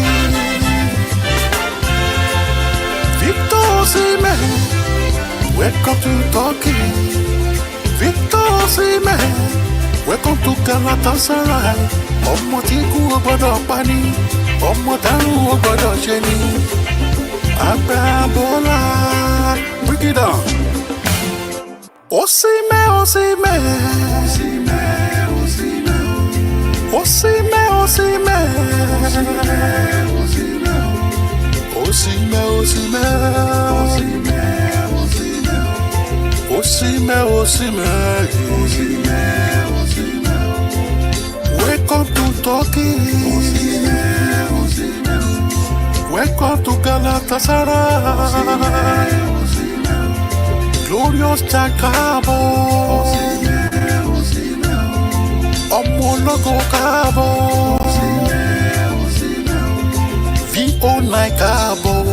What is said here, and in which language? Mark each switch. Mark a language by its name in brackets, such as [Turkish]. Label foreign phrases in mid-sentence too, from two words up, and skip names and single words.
[English] Victor Osimhen, welcome to Turkey. Victor Osimhen, welcome to Galatasaray. [Yoruba] Ọmọ tí kú ò gbọ́dọ̀ pa ni, ọmọ táwọn ò gbọ́dọ̀ ṣe ni. [English] Agbábọ́lá, break it down. Osimhen, Osimhen, Osimhen, Osimhen, Osimhen, Osimhen, Osimhen. Welcome to Turkey. Welcome to Galatasaray. Glorious Jakabo. [Yoruba] Ọmọ ológo káàbọ̀. V09 káàbọ̀.